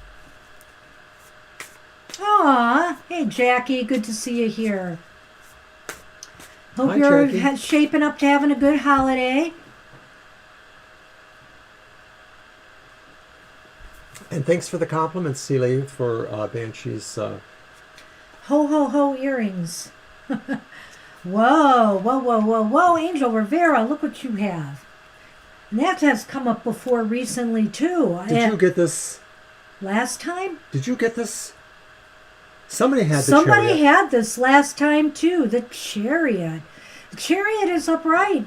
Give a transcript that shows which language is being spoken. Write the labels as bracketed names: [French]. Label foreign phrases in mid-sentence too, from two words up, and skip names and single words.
[English] Aw, hey Jackie, good to see you here. Hope Hi, you're Jackie. shaping up to having a good holiday. And thanks for the compliments, Celie, for Banshee's. Ho, ho, ho earrings. Whoa, whoa, whoa, whoa, whoa, Angel Rivera, look what you have. And that has come up before recently, too. Did you get this? Last time? Did you get this? Somebody had the Somebody chariot. had this last time, too. The Chariot. The Chariot is upright.